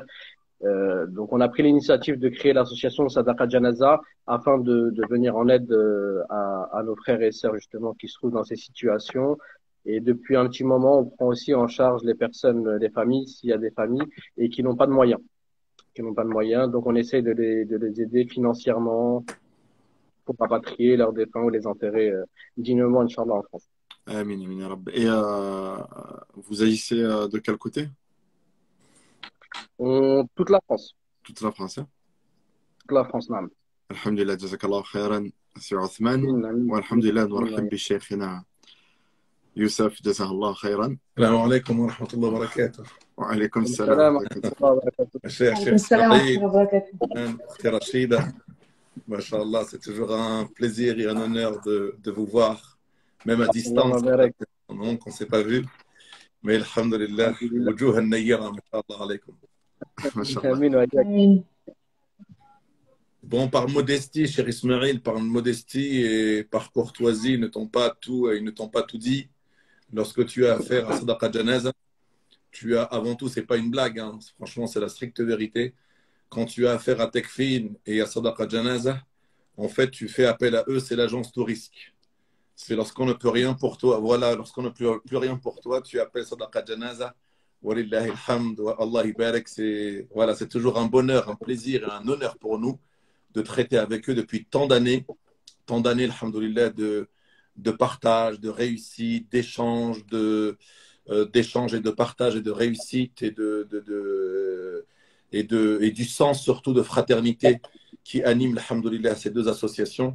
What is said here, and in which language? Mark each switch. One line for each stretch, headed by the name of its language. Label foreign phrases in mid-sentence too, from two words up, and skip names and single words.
French: Donc on a pris l'initiative de créer l'association Sadaqa Janaza afin de venir en aide à nos frères et sœurs justement qui se trouvent dans ces situations. Et depuis un petit moment, on prend aussi en charge les personnes, les familles, s'il y a des familles et qui n'ont pas de moyens. Donc on essaye de les aider financièrement pour rapatrier leurs défunts ou les enterrer dignement, Inch'Allah, en France.
Arabic: آمين آمين يا رب.
French: Et vous agissez de quel côté? Toute la France. Toute la France, hein? Toute la France,
Arabic: نعم. الحمد لله، جزاك الله خيرا, Sir Othman. والحمد لله, نرحب بشيخنا يوسف, جزاه الله خيرا. السلام عليكم ورحمة الله وبركاته. وعليكم السلام ورحمة الله وبركاته. الشيخ إسماعيل, أختي رشيدة, Masha'Allah,
French: c'est toujours un plaisir et un honneur de vous voir, même à distance. On ne s'est pas vu, mais alhamdulillah,
Arabic: وجوه النيرة, ما شاء الله عليكم.
French: Bon, par modestie, cher Ismaël, par modestie et par courtoisie, ils ne t'ont pas tout dit. Lorsque tu as affaire à Sadaqa Janaza, tu as avant tout, c'est pas une blague, hein, franchement, c'est la stricte vérité. Quand tu as affaire à Techfin et à Sadaqa Janaza, en fait, tu fais appel à eux, c'est l'agence tout risque. C'est lorsqu'on ne peut rien pour toi, voilà, lorsqu'on ne peut plus rien pour toi, tu appelles Sadaqa Janaza.
Arabic: ولله الحمد، والله يبارك,
French: voilà, c'est toujours un bonheur, un plaisir et un honneur pour nous de traiter avec eux depuis tant d'années, alhamdoulilah, de partage, de réussite, d'échange, d'échange et de partage et de réussite et du sens surtout de fraternité qui anime, alhamdoulilah, ces deux associations.